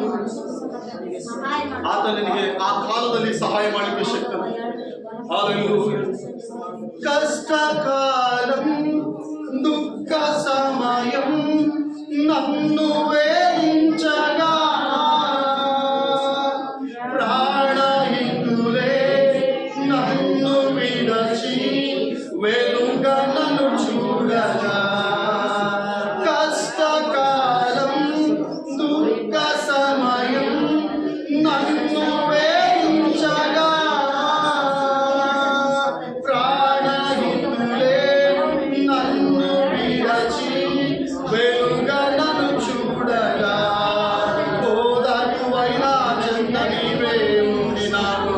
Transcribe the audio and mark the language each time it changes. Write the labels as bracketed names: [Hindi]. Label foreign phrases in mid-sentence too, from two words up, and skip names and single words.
[Kannada] ಆತ ನಿನಗೆ ಆ ಕಾಲದಲ್ಲಿ ಸಹಾಯ ಮಾಡಲಿಕ್ಕೆ ಶಕ್ತ. [Telugu] కష్ట కాలం దుఃఖ సమయం నన్ను వేదించగ ప్రాణ హిందులే నన్ను విడచి వెలుగా నన్ను చూడగా కష్టకాలం దుఃఖ సమయం నన్ను వేయించగా ప్రాణహితులే నన్ను విడచి వెలుగా నన్ను చూడగా ఓదార్పువైన చెంత నీవే ఉంది నాకు.